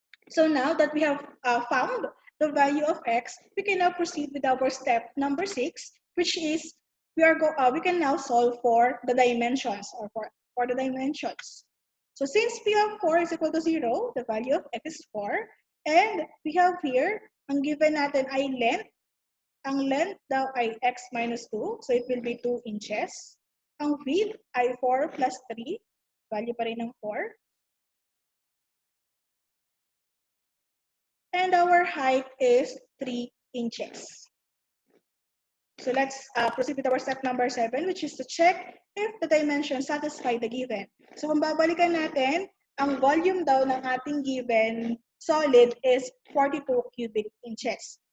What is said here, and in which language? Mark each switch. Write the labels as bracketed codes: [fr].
[en] So now that we have found the value of x, we can now proceed with our step number 6, which is we can now solve for the dimensions or for the dimensions. So since p of 4 is equal to 0, the value of x is 4, and we have here, [tl] ang given natin ay [en] length. [tl] Ang length daw ay [en] x minus 2, so it will be 2 inches. [tl] Ang width ay 4 plus 3, value pa rin ng 4. [en] And our height is 3 inches. So let's proceed with our step number 7, which is to check if the dimensions satisfy the given. [tl] So kung babalikan natin, ang volume daw ng ating given solid [en] is 42 cubic inches.